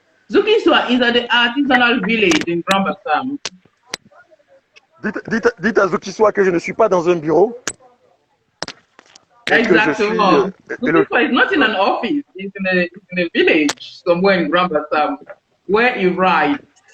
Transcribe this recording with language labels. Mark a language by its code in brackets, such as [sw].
[en] Zuki Swa is at the artisanal village in Grand Bassam. [fr] Dites à Zokiswa que je ne suis pas dans un bureau et que je suis. Exactement. [en] Zuki Swa is not in an office. It's in a village somewhere in Grand Bassam where he writes.